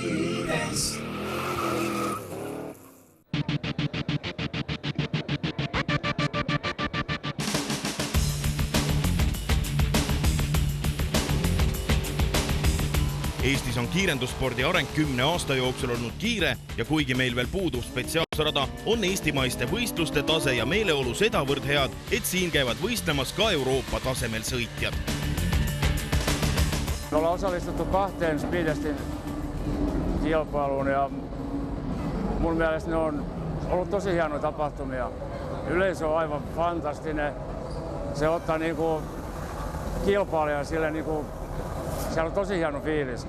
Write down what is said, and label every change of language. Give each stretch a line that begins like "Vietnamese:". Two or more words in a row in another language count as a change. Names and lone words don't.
Estonian: Eestis on kiirendusspordi areng 10 aasta jooksul olnud kiire ja kuigi meil veel puudub spetsiaalsrada, on eestimaiste võistluste tase ja meeleolu sedavõrd head, et siin käivad võistlemas ka Euroopa tasemel sõitjad.
Finnish: Me ollaan osallistuttu 2 Speedestin kilpailuun ja mun mielestä ne on ollut tosi hienoja tapahtumia. Yleisö on aivan fantastinen. Se ottaa niinku kilpailijan sille niinku, siellä on tosi hieno fiilis.